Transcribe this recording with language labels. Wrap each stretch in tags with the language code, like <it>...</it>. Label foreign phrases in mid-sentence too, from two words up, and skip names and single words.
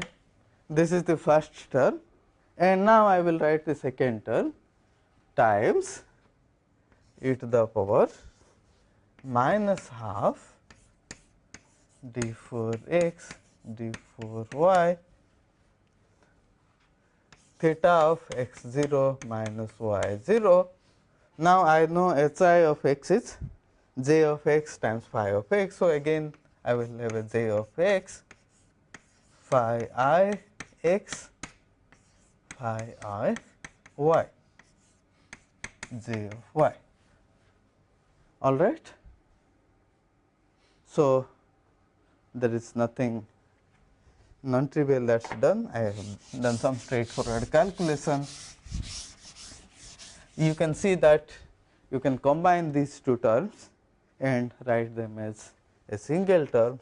<en>This is the first term, and now I will write the second term times e to the power minus half d4 x d4 y theta of x0 minus y0. Now, I know hi of x is j of x times phi of x. So, again I will have a j of x phi I x phi I y j of y. All right. So, there is nothing non-trivial that is done. I have done some straightforward calculation. You can see that you can combine these two terms and write them as a single term.</en>